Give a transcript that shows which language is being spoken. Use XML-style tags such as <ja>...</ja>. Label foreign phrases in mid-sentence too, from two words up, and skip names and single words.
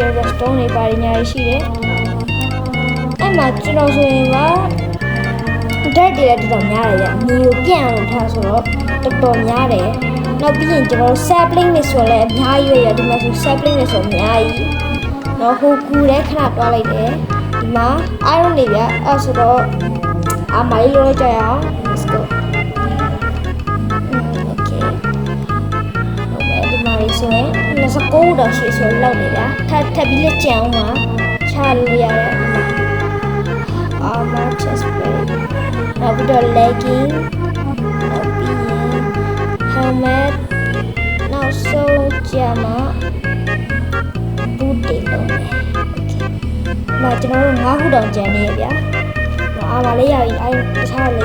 <my>redstone တွေပါညာတွေရှိတယ်အဲ့မှာကျွန်တော်ဆိုရင်က dirt တွေလည်းတော်တော်များတယ်ဗျမြေကိုပြန့်အောင်ထားဆိုတော့တော်တော်များတယ်နောက်ပြီးရင်ကျွန်တော် sapling တွေဆိုလည်းအများကြီးရဒီမှာဆို sapling တွေဆိုအများကြီးတော့ဟိုကူတဲ့ခဏတွားလိုက်တယ်ဒီမှာ iron တွေဗျအဲ့ဆိုတော့အမိုင်းလို့ကြရအောင်</my> <en>let's go</en> <my>okay ဆိုရင်29တော့ရှိဆိုလောက်နေဗျာထပ်ပြီးလက်ကြံအောင်ပါချလို့ရတယ်</my> <en>armor chest plate</en> <my>နောက်ပြီးတော့ legging နောက်ပြီးရင် helmet နောက် ဆုံးကြမှာ boot တွေလုံးမယ် okay မှာကျွန်တော်တို့9ခုတောင်ကြံနေရဗျာအာမလေးရပြီအဲတခြား</my>